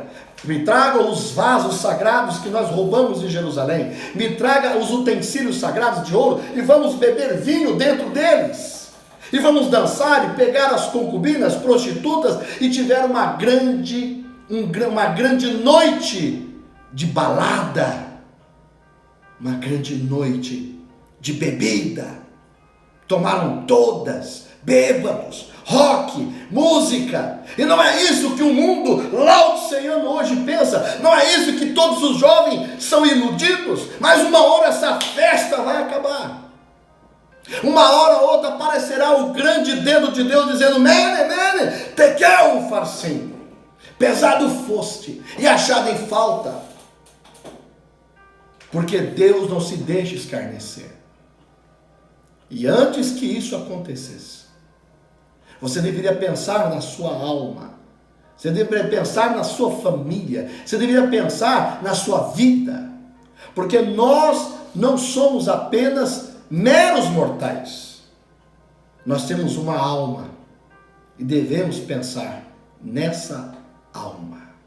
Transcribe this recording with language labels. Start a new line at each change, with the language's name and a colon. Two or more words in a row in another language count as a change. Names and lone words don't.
Portuguese: Me traga os vasos sagrados que nós roubamos em Jerusalém, me traga os utensílios sagrados de ouro e vamos beber vinho dentro deles, e vamos dançar e pegar as concubinas, prostitutas, e tiveram uma grande noite de balada, uma grande noite de bebida, tomaram todas, bêbados, rock, música. E não é isso que o mundo laodiceano hoje pensa, não é isso que todos os jovens são iludidos, mas uma hora essa festa vai acabar. Uma hora ou outra aparecerá o grande dedo de Deus dizendo:
Aramaic: Mene, tekel farsim,
Portuguese: pesado foste e achado em falta. Porque Deus não se deixa escarnecer. E antes que isso acontecesse, você deveria pensar na sua alma, você deveria pensar na sua família, você deveria pensar na sua vida, porque nós não somos apenas meros mortais, nós temos uma alma e devemos pensar nessa alma.